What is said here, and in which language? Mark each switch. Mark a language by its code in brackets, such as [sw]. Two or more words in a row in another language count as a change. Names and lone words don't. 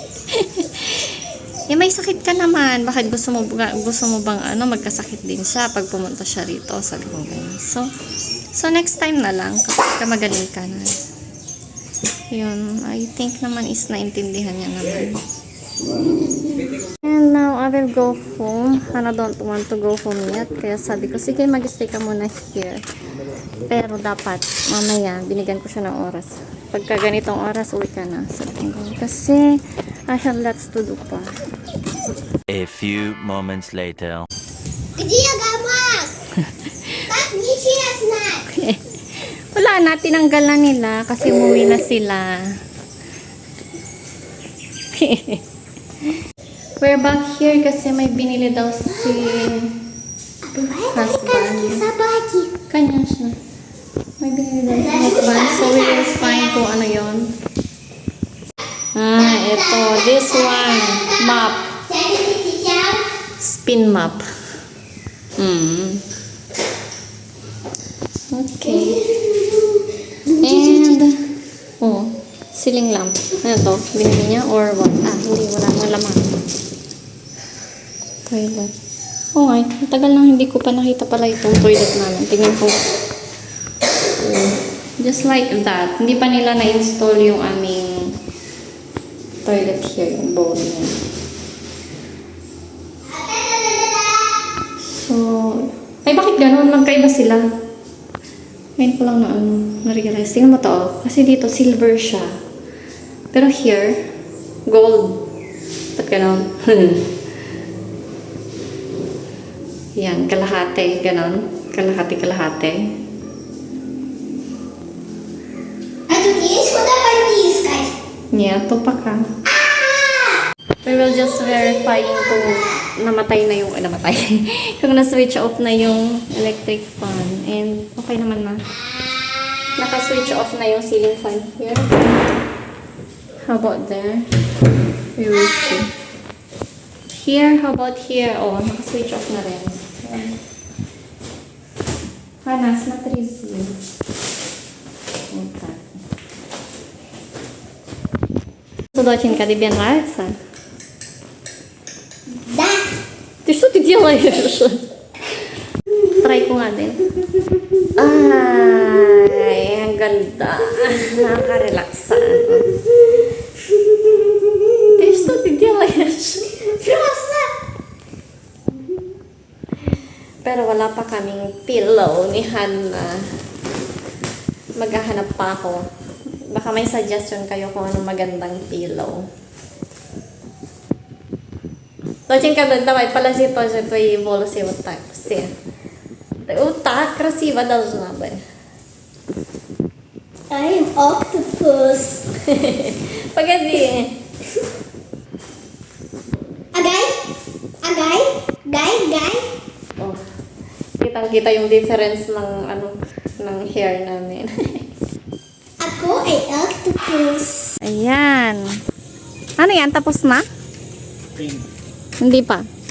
[tl] May sakit ka naman, bakit gusto mo bang magkasakit din siya pag pumunta siya rito, sabi ko ganyan. So [en] next time [tl] na lang, kapag magaling ka na. Yun, [en] I think [tl] naman is naintindihan niya naman. [en] And now, I will go home. Hana don't want to go home yet. [tl] Kaya sabi ko, sige, mag-stay ka muna here. Pero dapat, mamaya, binigyan ko siya ng oras. Pagka ganitong oras, uwi ka na. Sabi ko, kasi, [en] I have lots to do pa. A few moments later. [ru] Где гамак? Так нечестно. [tl] Wala na, tinanggal na nila kasi umuwi na sila. [en] We're back here [tl] kasi may binili daw si [ru] Бывают [tl] husband. [ru] американские собаки. [tl] Kanya siya. May binili daw si husband. [en] So we will find [tl] kung ano yun. Ito. [en] This one. Map. Spin map. Okay. And, ceiling lamp. [tl] Ano to? Binili niya [en] or what? [tl] Hindi. Wala nang laman. Toilet. Nga. Matagal nang hindi ko pa nakita pala itong toilet namin. Tingnan ko. [en] Just like that. [tl] Hindi pa nila na-install yung aming toilet here. Yung bowl niya. So, ay bakit ganun? Magkaiba sila. Ngayon ko lang na na-realize. Tingnan mo to, oh. Kasi dito, silver siya. Pero here, gold. Ba't ganon? Yan, kalahati. Ganon. Kalahati. [ru] А тут есть куда попискать? [en] Yeah, to pa ka. We will just verifying [tl] kung namatay na yung, namatay. Kung na-switch off na yung electric fan. [en] And okay [tl] naman na. Naka-switch off na yung [en] ceiling fan here. How about there? We will see. Here, how about here? [tl] Oh, naka-switch off na rin. Panas, matriz yun. [en] Okay. [ru] Что, доченька, тебе нравится? Да. Ты что ты делаешь? [tl] Try ko nga din. Ay, ang ganda. Nakaka-relax. [ru] Ты что ты делаешь? Просто. [tl] Pero wala pa kaming pillow ni Hannah. Maghahanap pa ako. Baka may suggestion kayo kung anong magandang pillow. [ru] Доченька, давай, положи тоже твои волосы вот так, все. Вот так красиво должна быть. [en] I'm octopus. [ru] Погоди. Agay? Agay? Gay? [tl] Oh, kitang-kita yung difference ng ng hair namin. Ako ay octopus. Ayan. Ano yan? Tapos na? Hindi pa.